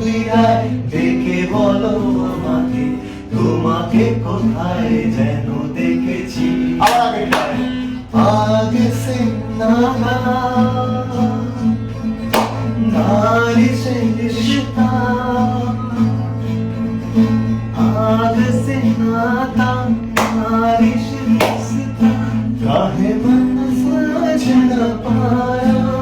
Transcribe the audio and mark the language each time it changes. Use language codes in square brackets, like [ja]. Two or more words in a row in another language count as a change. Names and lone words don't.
[bn] যায় ডেকে বলো আমাকে, তোমাকে কোথায় যেন দেখেছি। [hi] आगे से नाता नारी से रिश्ता, आगे से नाता नारी से रिश्ता, काहे मन समझ न पाया।